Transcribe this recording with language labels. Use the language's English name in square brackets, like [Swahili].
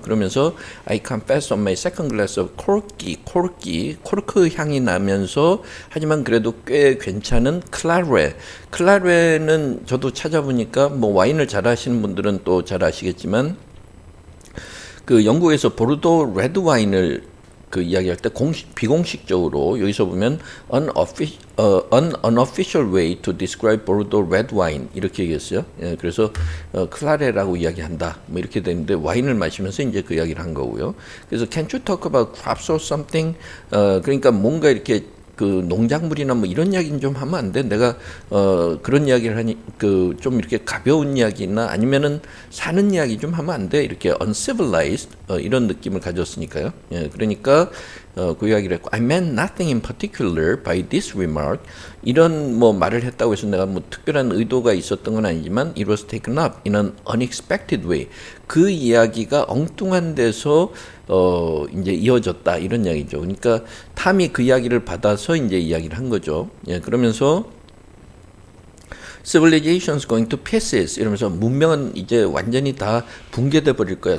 [Korean] 그러면서 [English] I confess on my second glass of [Korean] 코르크 향이 나면서 하지만 그래도 꽤 괜찮은 클라레는 저도 찾아보니까 뭐 와인을 잘 하시는 분들은 또 잘 아시겠지만 영국에서 보르도 레드 와인을 이야기할 때 비공식적으로 여기서 보면 [English] an unofficial way to describe Bordeaux red wine [Korean] 이렇게 얘기했어요. 예, 그래서 클라레라고 이야기한다. 뭐 이렇게 되는데 와인을 마시면서 이제 그 이야기를 한 거고요. 그래서 [English] Can't you talk about crops or something? [Korean] 그러니까 뭔가 이렇게 농작물이나 뭐 이런 이야기는 좀 하면 안 돼. 내가 그런 이야기를 하니 좀 이렇게 가벼운 이야기나 아니면은 사는 이야기 좀 하면 안 돼. 이렇게 uncivilized 이런 느낌을 가졌으니까요. 예, 그러니까 그 이야기를 했고 [English] I meant nothing in particular by this remark. [Korean] 이런 뭐 말을 했다고 해서 내가 뭐 특별한 의도가 있었던 건 아니지만 [English] it was taken up in an unexpected way. [Korean] 그 이야기가 엉뚱한 데서 이제 이어졌다 이런 이야기죠. 그러니까 탐이 그 이야기를 받아서 이제 이야기를 한 거죠. 예, 그러면서 [English] civilization's going to pieces [Korean] 이러면서 문명은 이제 완전히 다 붕괴돼 버릴 거야.